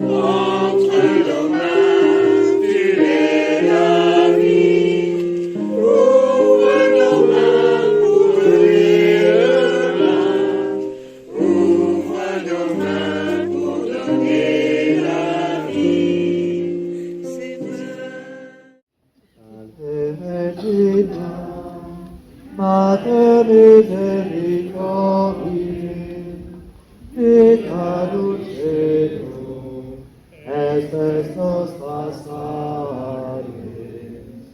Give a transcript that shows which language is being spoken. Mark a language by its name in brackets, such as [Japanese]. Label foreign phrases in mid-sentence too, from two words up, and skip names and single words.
[French] Entre nos mains, tu es la vie. Ouvre nos mains pour donner le pain. Ouvre nos mains pour donner la vie. Ses [Latin] Regina, Mater misericordiae, vita dulcedo, estes nostra salve.